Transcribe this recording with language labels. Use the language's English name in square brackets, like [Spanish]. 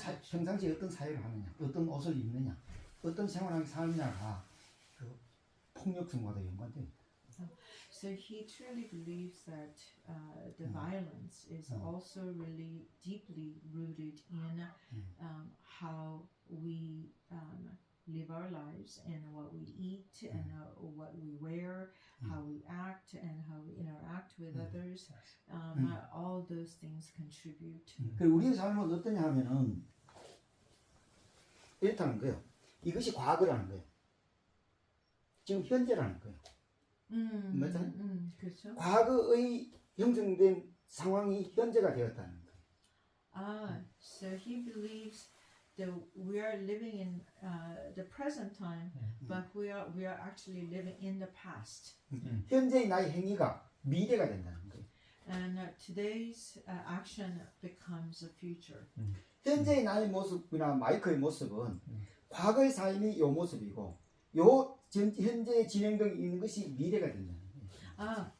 [Korean] 평상시에 어떤 사회를 하느냐, 어떤 옷을 입느냐, 어떤 생활을 사느냐가 그 폭력성과도 연관돼요. [English] So he truly believes that the violence is also really deeply rooted in how we live our lives and what we eat and what we wear, how we act and how we interact with others. All those things contribute. [Korean] 그리고 우리의 삶은 어떠냐 하면은 이렇다는 거예요. 이것이 과거라는 거예요. 지금 현재라는 거예요. 맞아요? 그렇죠. 과거의 형성된 상황이 현재가 되었다는 거예요. [English] So he believes that we are living in the present time, but we are actually living in the past. [Korean] 현재의 나의 행위가 미래가 된다는 거예요. [English] And today's action becomes the future. [Korean] 현재의 나의 모습이나 마이크의 모습은 과거의 삶이 요 모습이고 현재에 진행되고 있는 것이 미래가 된다는 거예요.